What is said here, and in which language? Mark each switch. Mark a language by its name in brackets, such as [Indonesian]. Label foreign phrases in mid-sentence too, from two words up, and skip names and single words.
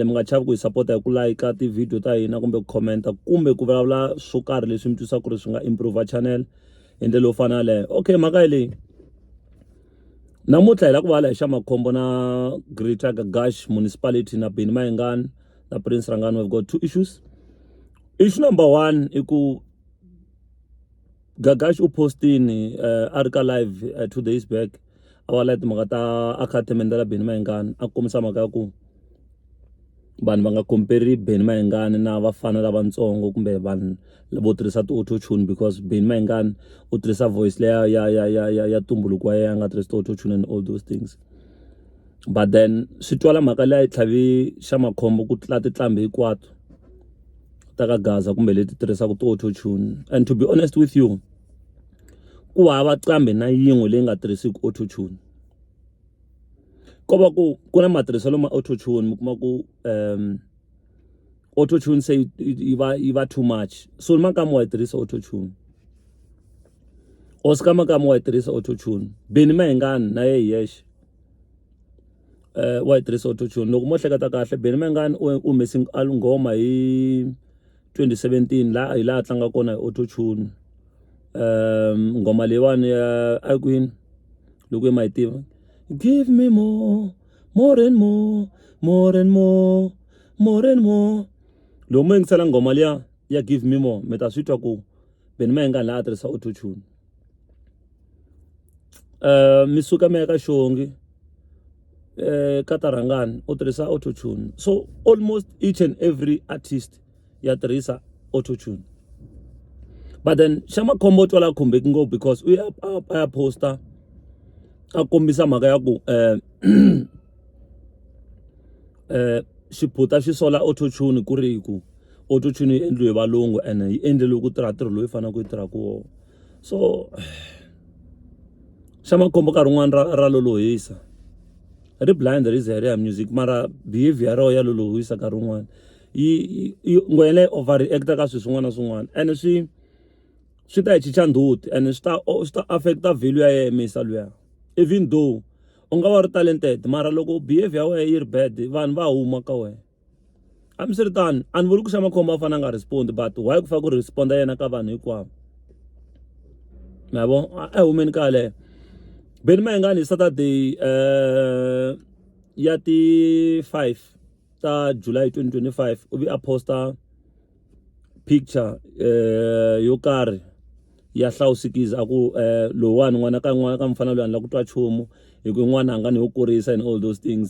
[Tsonga] Mi nga chavi ku hi support hi ku like ti-video ta hina kumbe ku comment kumbe ku vulavula swo karhi leswi mi twisaka ku ri swi nga [English] improve channel [Tsonga] hi ndlela yo fana leyo. Okay, mhaka hi leyi namuntlha hi la ku vala hi xa makhombo na Greater Gagash municipality na Benny Mayengani na Prince Rangani. [English] We've got two issues. Issue number one [Tsonga] i ku Gagash u postini article live [English] 2 days back [Tsonga] our light timhaka ta akhatemende la Benny Mayengani a kombisa mhaka ya ku vanhu va nga compare Benny Mayengani na vafana lavatsongo kumbe vanhu vo tirhisa [English] ti-auto tune, [Tsonga] because Benny Mayengani u tirhisa voice leya ya tumbuluko ya nga tirhisa [English] ti-auto tune and all those things. But then [Tsonga] swi twala mhaka leya yi tlhavi xa makhombo ku tlula tinqambi hinkwato ta ka Gaza kumbe leti tirhisaka [English] ti-auto tune. And to be honest with you, [Tsonga] ku hava nqambi na yin'we leyi nga tirhisiki [English] auto tune. [Tsonga] Ko va ku na matirhiselo ma [English] auto tune [Tsonga] mi kuma ku [English] auto tune [Tsonga] se yi va [English] too much, [Tsonga] so ni makama wa yi tirhisa [English] auto tune, [Tsonga] Oscar makama wa yi tirhisa [English] auto tune, [Tsonga] Benny Mayengani na ye yexe wa yi tirhisa [English] auto tune. [Tsonga] Loko mo hleketa kahle, Benny Mayengani u humese nghoma hi 2017 la hi laha tlanga kona hi [English] auto tune. [Tsonga] Nghoma leyiwani ya Akwini loko yi ma yi tiva, [English] give me more, more and more, more and more, more and more. [Tsonga] Loko mo yingisela nghoma liya ya [English] give me more [Tsonga] mi ta swi twa ku Benny Mayengani laha a tirhisa [English] auto tune. [Tsonga] Mi suka mi ya ka Xongi ka Tarangani u tirhisa [English] auto tune. So almost each and every artist [Tsonga] ya tirhisa [English] auto tune. But then [Tsonga] xa makhombo twala khumbeki ngopfu because u ya poster a kombisa mhaka ya ku xiphuta xi sola [English] auto tune [Tsonga] ku ri ku [English] auto tune [Tsonga] yi endliwe hi valungu and yi endleliwe ku tirha ntirho loyi fanele ku yi tirha ku wona. So xa makhombo nkarhi wun'wana ra lolohisa ri blind ri ze ri ya music, mara behavior ro ya lolohisa nkarhi wun'wana yi ngwele overreacta ka swilo swin'wana na swin'wana, and swi ta hi chicha ndzhuti and swi ta affecta value ya yena misa luya. [English] Even though [Tsonga] u nga va ri talented, mara loko behavior ya wena yi ri bad vanhu va huma ka wena. Hambiswiritano a ni vuli ku xa makhombo a fanele a nga respond, but why ku fa ku responda yena ka vanhu hinkwavo, ma vo a humeni ka leyo. Benny Mayengani hi Saturday ya ti 5 ta July 2025 u vi a posta picture yo karhi ya hlawusikiza ku lowani n'wana ka mfana loyi a la ku twa chumu hi ku n'wana a nga ni yo kurisa [English] and all those things.